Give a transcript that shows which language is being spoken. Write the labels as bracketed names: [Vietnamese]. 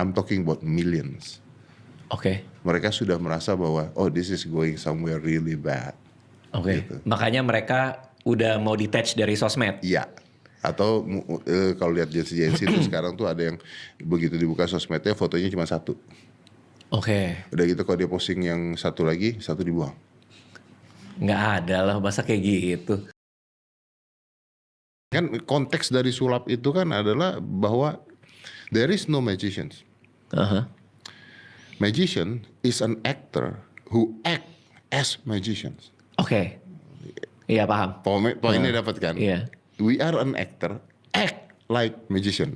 [English] I'm talking about millions. [Indonesian] Oke. Mereka sudah merasa bahwa [English] oh this is going somewhere really bad. [Indonesian] Oke. Gitu. Makanya mereka udah mau detach dari sosmed. Iya. Atau kalau lihat Gen Z itu sekarang tuh ada yang begitu dibuka sosmednya fotonya cuma satu. Oke. Udah gitu kalau dia posting yang satu lagi, satu dibuang. Nggak ada lah masa kayak gitu. Kan konteks dari sulap itu kan adalah bahwa [English] there is no magicians. Magician is an actor who act as magicians. [Indonesian] Oke. Iya paham. Poinnya dapat kan? Iya. [English] We are an actor, act like magician.